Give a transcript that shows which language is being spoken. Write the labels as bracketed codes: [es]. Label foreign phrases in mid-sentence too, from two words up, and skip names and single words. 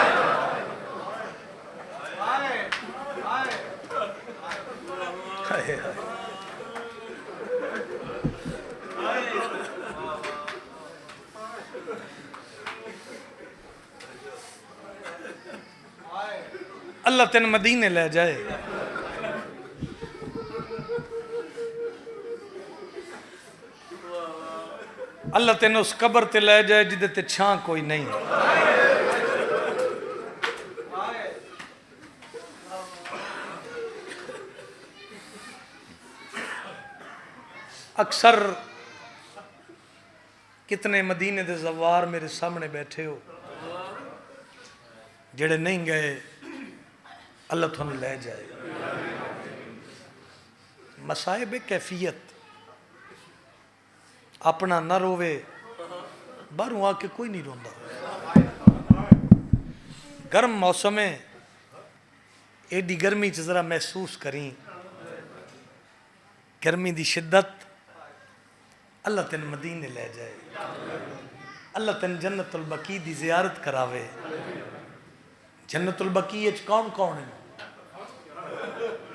[pa] ہائے ہائے اللہ تین مدینے لے جائے اللہ تین اس قبر تے لے جائے جدے تے چھاں کوئی نہیں اکثر کتنے مدینے دے زوار میرے سامنے بیٹھے ہو جڑے نہیں گئے اللہ تھوڑا لے جائے مصائب کیفیت اپنا نہ روے باہروں آ کے کوئی نہیں روندا گرم موسم ہے ایڈی گرمی چ ذرا محسوس کریں گرمی دی شدت اللہ تین مدینے لے جائے اللہ تین جنت البقیع دی زیارت کراوے جنت البقیع اچ کون کون ہے